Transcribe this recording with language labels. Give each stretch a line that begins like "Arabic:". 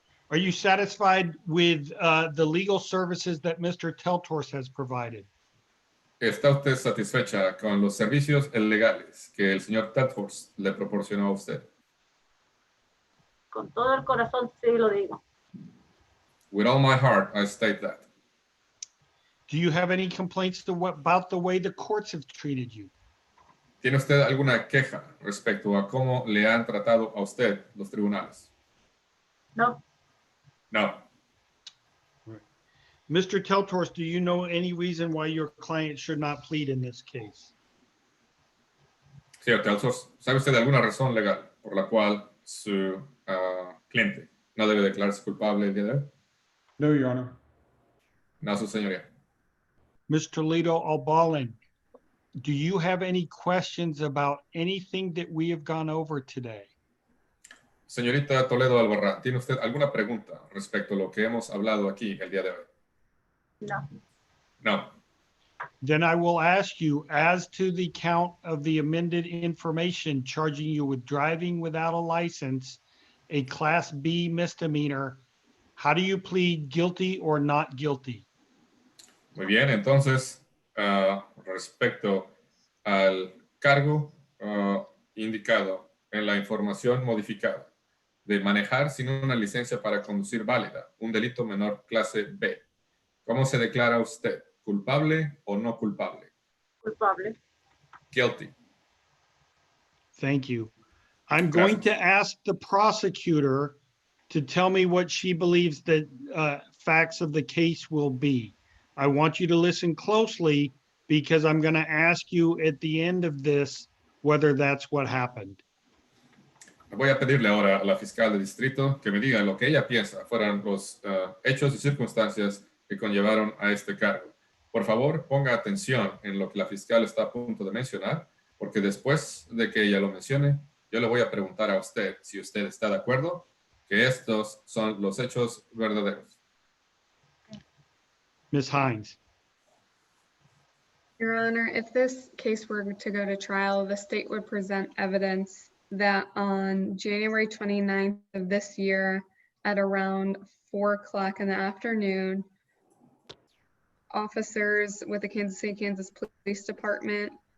English: Are you satisfied with the legal services that Mr. Teltors has provided?
Spanish: ¿Está usted satisfecha con los servicios legales que el señor Teltors le proporcionó a usted? Con todo el corazón sí lo digo.
English: With all my heart, I state that. Do you have any complaints about the way the courts have treated you?
Spanish: ¿Tiene usted alguna queja respecto a cómo le han tratado a usted los tribunales? No.
English: No. Mr. Teltors, do you know any reason why your client should not plead in this case?
Spanish: Señor Teltors, ¿sabe usted de alguna razón legal por la cual su cliente no debe declararse culpable el día de hoy?
English: No, Your Honor.
Spanish: No, su señoría.
English: Ms. Toledo-Albarran, do you have any questions about anything that we have gone over today?
Spanish: Señorita Toledo-Albarran, ¿tiene usted alguna pregunta respecto a lo que hemos hablado aquí el día de hoy? No.
English: No. Then I will ask you, as to the count of the amended information charging you with driving without a license, a Class B misdemeanor, how do you plead guilty or not guilty?
Spanish: Muy bien, entonces, respecto al cargo indicado en la información modificada de manejar sin una licencia para conducir válida, un delito menor clase B, ¿cómo se declara usted? ¿Culpable o no culpable? Culpable.
English: Guilty. Thank you. I'm going to ask the prosecutor to tell me what she believes the facts of the case will be. I want you to listen closely because I'm going to ask you at the end of this whether that's what happened.
Spanish: Voy a pedirle ahora a la fiscal de distrito que me diga lo que ella piensa fueran los hechos y circunstancias que conllevaron a este cargo. Por favor, ponga atención en lo que la fiscal está a punto de mencionar, porque después de que ella lo mencione, yo le voy a preguntar a usted si usted está de acuerdo que estos son los hechos verdaderos.
English: Ms. Hines. Your Honor, if this case were to go to trial, the state would present evidence that on January 29th of this year at around 4 o'clock in the afternoon, officers with the Kansas City, Kansas Police Department,